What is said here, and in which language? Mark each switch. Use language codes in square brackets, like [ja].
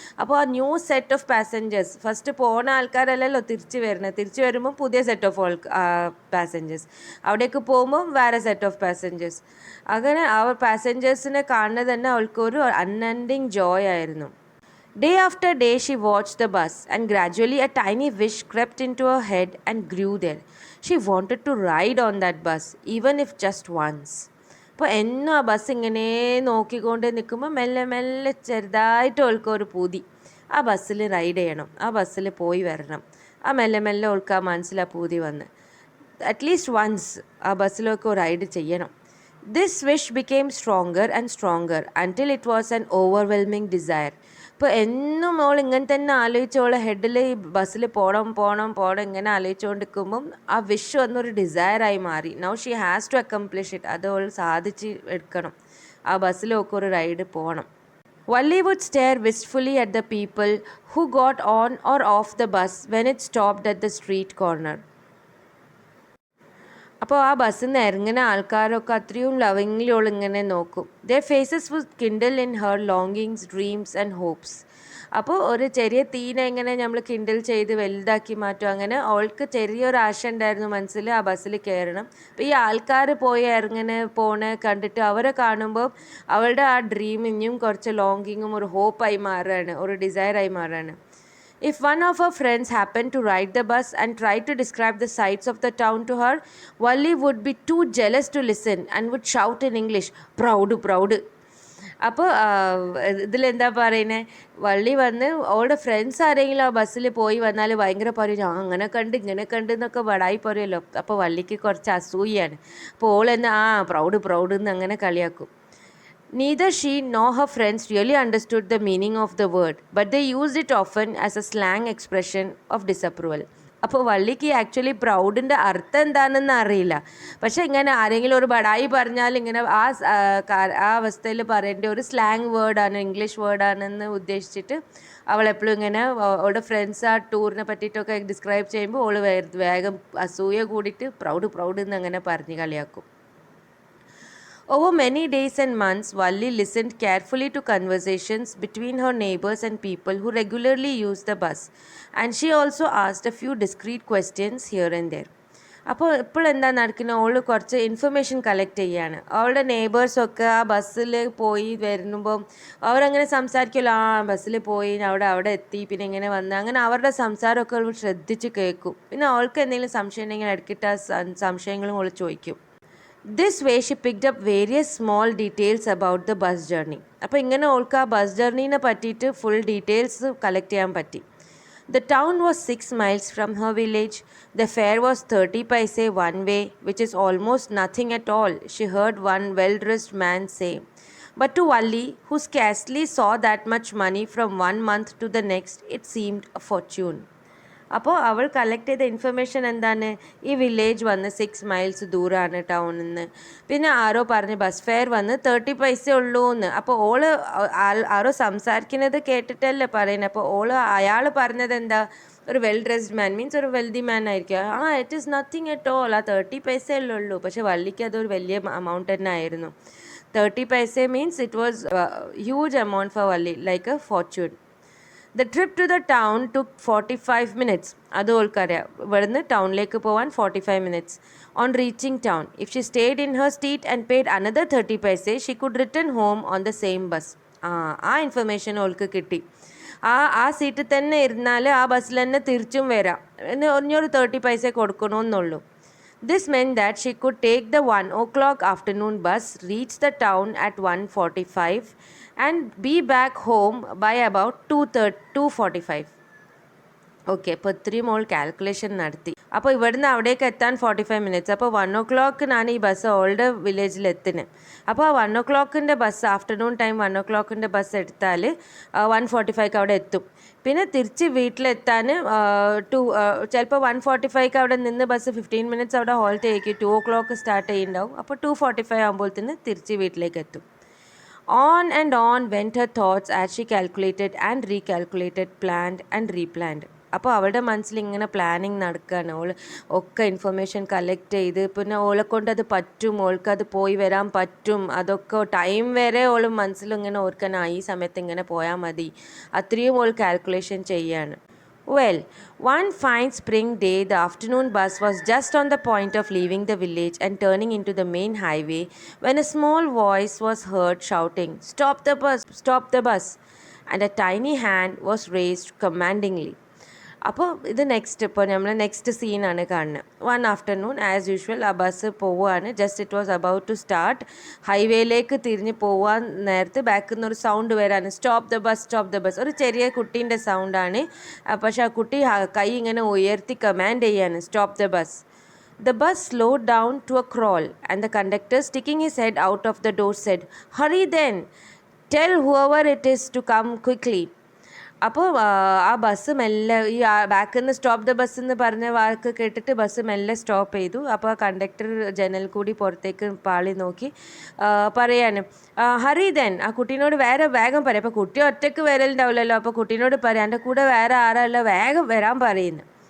[ml] അപ്പോൾ ആ new set of passengers, first പോകുന്ന ആൾക്കാരല്ലല്ലോ തിരിച്ച് വരുന്നത്, തിരിച്ച് വരുമ്പോൾ പുതിയ സെറ്റ് ഓഫ് പാസഞ്ചേഴ്സ്, അവിടേക്ക് പോകുമ്പോൾ വേറെ സെറ്റ് ഓഫ് പാസഞ്ചേഴ്സ്. അങ്ങനെ ആ പാസഞ്ചേഴ്സിനെ കാണുന്നത് തന്നെ അവൾക്കൊരു അൺഎൻഡിങ് ജോയ് ആയിരുന്നു. [en] Day after day she watched the bus and gradually a tiny wish crept into her head and grew there. She wanted to ride on that bus, even if just once. [ml] അപ്പോൾ എന്നും ആ bus ഇങ്ങനെ നോക്കിക്കൊണ്ട് നിൽക്കുമ്പോൾ മെല്ലെ മെല്ലെ ചെറുതായിട്ട് അവൾക്കൊരു പൂതി, ആ ബസ്സിൽ റൈഡ് ചെയ്യണം, ആ ബസ്സിൽ പോയി വരണം. ആ മെല്ലെ മെല്ലെ അവൾക്ക് ആ മനസ്സിൽ ആ പൂതി വന്ന് അറ്റ്ലീസ്റ്റ് വൺസ് ആ ബസ്സിലൊക്കെ റൈഡ് ചെയ്യണം. [en] This wish became stronger and stronger until it was an overwhelming desire. [ml] ഇപ്പോൾ എന്നും അവൾ ഇങ്ങനെ തന്നെ ആലോചിച്ചോളെ ഹെഡിൽ ഈ ബസ്സിൽ പോകണം ഇങ്ങനെ ആലോചിച്ചുകൊണ്ടിരിക്കുമ്പം ആ വിഷ് വന്നൊരു ഡിസയറായി മാറി. [en] Now she has to accomplish it. [ml] അത് അവൾ സാധിച്ച് എടുക്കണം, ആ ബസ്സിലൊക്കെ ഒരു റൈഡ് പോകണം. [en] Valli would stare wistfully at the people who got on or off the bus when it stopped at the street corner. [ml] അപ്പോൾ ആ ബസ്സിൽ നിന്ന് ഇറങ്ങുന്ന ആൾക്കാരൊക്കെ അത്രയും ലവിങ്ലി ഓൾ ഇങ്ങനെ നോക്കും. [en] Their faces would kindle in her longings, dreams and hopes. [ml] അപ്പോൾ ഒരു ചെറിയ തീനെ എങ്ങനെ നമ്മൾ കിൻഡിൽ ചെയ്ത് വലുതാക്കി മാറ്റും, അങ്ങനെ അവൾക്ക് ചെറിയൊരു ആശ ഉണ്ടായിരുന്നു മനസ്സിൽ, ആ ബസ്സിൽ കയറണം. അപ്പോൾ ഈ ആൾക്കാർ പോണ കണ്ടിട്ട് അവരെ കാണുമ്പോൾ അവളുടെ ആ ഡ്രീം ഇനിയും കുറച്ച് ലോങ്കിങ്ങും ഒരു ഹോപ്പായി മാറുകയാണ്, ഒരു ഡിസയറായി മാറുകയാണ്. [en] If one of her friends happened to ride the bus and tried to describe the sights of the town to her, Valli would be too jealous to listen and would shout in English, "Proud, proud." [ml] അപ്പോൾ ഇതിലെന്താ പറയുന്നത്, വള്ളി വന്ന് അവളുടെ friends ആരെങ്കിലും ആ ബസ്സിൽ പോയി വന്നാൽ ഭയങ്കര പറയും, ഞാൻ അങ്ങനെ കണ്ട് ഇങ്ങനെ കണ്ട് എന്നൊക്കെ ബടായി പറയുമല്ലോ. അപ്പോൾ വള്ളിക്ക് കുറച്ച് അസൂയാണ്. അപ്പോൾ ഓളെന്ന് പ്രൗഡ് എന്ന് അങ്ങനെ കളിയാക്കും. [en] Neither she nor her friends really understood the meaning of the word, but they used it often as a slang expression of disapproval. [ml] അപ്പോൾ വള്ളിക്ക് ആക്ച്വലി പ്രൗഡിൻ്റെ അർത്ഥം എന്താണെന്ന് അറിയില്ല. പക്ഷെ ഇങ്ങനെ ആരെങ്കിലും ഒരു ബടായി പറഞ്ഞാൽ ഇങ്ങനെ ആ അവസ്ഥയിൽ പറയേണ്ട ഒരു സ്ലാങ് വേർഡാണ്, ഇംഗ്ലീഷ് വേർഡാണെന്ന് ഉദ്ദേശിച്ചിട്ട് അവൾ എപ്പോഴും ഇങ്ങനെ അവളുടെ ഫ്രണ്ട്സ് ആ ടൂറിനെ പറ്റിയിട്ടൊക്കെ ഡിസ്ക്രൈബ് ചെയ്യുമ്പോൾ അവൾ വേഗം അസൂയ കൂടിയിട്ട് പ്രൗഡ് എന്ന് അങ്ങനെ പറഞ്ഞ് കളിയാക്കും. [en] Over many days and months, Valli listened carefully to conversations between her neighbors and people who regularly used the bus, and she also asked a few discreet questions here and there. [ml] അപ്പോൾ ഇപ്പോൾ എന്താ നടക്കുന്നത്, അവൾ കുറച്ച് information collect ചെയ്യാണ്. അവളുടെ നെയ്ബേഴ്സൊക്കെ ആ ബസ്സിൽ പോയി വരുമ്പം അവരങ്ങനെ സംസാരിക്കുമല്ലോ, ബസ്സിൽ പോയി അവിടെ എത്തി, പിന്നെ ഇങ്ങനെ വന്ന്, അങ്ങനെ അവരുടെ സംസാരമൊക്കെ അവൾ ശ്രദ്ധിച്ച് കേൾക്കും. പിന്നെ അവൾക്ക് എന്തെങ്കിലും സംശയം ഉണ്ടെങ്കിൽ ഇടയ്ക്കിട്ട് ആ സംശയങ്ങളും അവൾ ചോദിക്കും. [en] This way she picked up various small details about the bus journey. [ml] അപ്പോൾ ഇങ്ങനെ ഓൾക്ക് ആ ബസ് ജേർണീനെ പറ്റിയിട്ട് ഫുൾ ഡീറ്റെയിൽസ് കളക്ട് ചെയ്യാൻ പറ്റി. [en] The town was 6 miles from her village. The fare was 30 paise one way, which is almost nothing at all, she heard one well-dressed man say. But to Valli, who scarcely saw that much money from one month to the next, it seemed a fortune. [ml] അപ്പോൾ അവൾ collect ചെയ്ത information എന്താണ്, ഈ village വന്ന് 6 miles ദൂരമാണ് ടൗണിൽ നിന്ന്. പിന്നെ ആരോ പറഞ്ഞ് ബസ് ഫെയർ വന്ന് 30 പൈസ ഉള്ളൂ എന്ന്. അപ്പോൾ ആരോ സംസാരിക്കുന്നത് കേട്ടിട്ടല്ലേ പറയുന്നത്. അപ്പോൾ അയാൾ പറഞ്ഞത് എന്താ, ഒരു വെൽ ഡ്രസ്ഡ് മാൻ മീൻസ് ഒരു വെൽതി മാൻ ആയിരിക്കും. [en] it is nothing at all, [ml] 30 പൈസയല്ലേ ഉള്ളൂ. പക്ഷെ വള്ളിക്ക് അതൊരു വലിയ എമൗണ്ട് തന്നെ ആയിരുന്നു. 30 പൈസ means it was huge amount four വള്ളി, like A Fortune. [en] The trip to the town took 45 minutes. [ml] അത് ഓൾക്കറിയാം, ഇവിടുന്ന് ടൗണിലേക്ക് പോകാൻ 45 minutes. [en] On reaching town, if she stayed in her seat and paid another 30 paise, she could return home on the same bus. [ml] ആ information ഓൾക്ക് കിട്ടി. ആ സീറ്റിൽ തന്നെ ഇരുന്നാൽ ആ ബസ്സിൽ തന്നെ തിരിച്ചും വരാം, ഒരു 30 പൈസ കൊടുക്കണമെന്നുള്ളൂ. [en] This meant that she could take the 1 o'clock afternoon bus, reach the town at 1:45 and be back home by about 2:45. [ml] Okay, അപ്പോൾ ഇത്രയും മോൾ കാൽക്കുലേഷൻ നടത്തി. അപ്പോൾ ഇവിടുന്ന് അവിടേക്ക് എത്താൻ 45 minutes. അപ്പോൾ 1 o'clock ഈ ബസ് ഓൾഡ് വില്ലേജിൽ എത്തുന്നത്. അപ്പോൾ ആ 1 o'clock bus, afternoon time 1 o'clock bus എടുത്താൽ 1:45 അവിടെ എത്തും. പിന്നെ തിരിച്ച് വീട്ടിലെത്താൻ ചിലപ്പോൾ 1:45 അവിടെ നിന്ന് ബസ് 15 minutes അവിടെ ഹോൾട്ട് ചെയ്യിക്കും. 2 o'clock സ്റ്റാർട്ട് ചെയ്യുന്നുണ്ടാവും. അപ്പോൾ 2:45 ആകുമ്പോഴത്തേന് തിരിച്ച് വീട്ടിലേക്ക് എത്തും. [en] On and on went her thoughts as she calculated and recalculated, planned and replanned. [ml] അപ്പോൾ അവളുടെ മനസ്സിൽ ഇങ്ങനെ പ്ലാനിങ് നടക്കുകയാണ്. ഒക്കെ ഇൻഫർമേഷൻ കളക്ട് ചെയ്ത്, പിന്നെ ഓളെ കൊണ്ട് അത് പറ്റും, ഓൾക്കത് പോയി വരാൻ പറ്റും, അതൊക്കെ ടൈം വരെ ഓൾ മനസ്സിലിങ്ങനെ ഓർക്കണം, ഈ സമയത്ത് ഇങ്ങനെ പോയാൽ മതി, അത്രയും ഓൾ കാൽക്കുലേഷൻ ചെയ്യാണ്. [en] Well, one fine spring day, the afternoon bus was just on the point of leaving the village and turning into the main highway when a small voice was heard shouting, "Stop the bus! Stop the bus!" And a tiny hand was raised commandingly. [ml] അപ്പോൾ ഇത് ഇപ്പോൾ നമ്മൾ next സീനാണ് കാണുന്നത്. 1 afternoon as usual ആ bus പോവുകയാണ്. [en] Just it was about to start. [ml] ഹൈവേയിലേക്ക് തിരിഞ്ഞ് പോവാൻ നേരത്ത് ബാക്കിൽ നിന്ന് ഒരു സൗണ്ട് വരാണ്, [en] Stop the bus, stop the bus. [ml] ഒരു ചെറിയ കുട്ടീൻ്റെ സൗണ്ടാണ്. പക്ഷെ ആ കുട്ടി കൈ ഇങ്ങനെ ഉയർത്തി കമാൻഡ് ചെയ്യാണ്, [en] Stop the bus. The bus slowed down to a crawl and the conductor, sticking his head out of the door, said, "Hurry then, tell whoever it is to come quickly." [ml] അപ്പോൾ ആ bus മെല്ലെ, ഈ ബാക്കിൽ നിന്ന് [en] stop the bus [ml] എന്ന് പറഞ്ഞ വാക്ക് കേട്ടിട്ട് bus മെല്ലെ സ്റ്റോപ്പ് ചെയ്തു. അപ്പോൾ ആ കണ്ടക്ടർ ജനൽ കൂടി പുറത്തേക്ക് പാളി നോക്കി പറയാണ്, [en] Hurry then. [ml] ആ കുട്ടീനോട് വേഗം പറയാം. അപ്പോൾ കുട്ടി ഒറ്റയ്ക്ക് വരലുണ്ടാവില്ലല്ലോ, അപ്പോൾ കുട്ടീനോട് പറയാം, എൻ്റെ കൂടെ വേറെ ആരല്ല, വേഗം വരാൻ പറയുന്നു.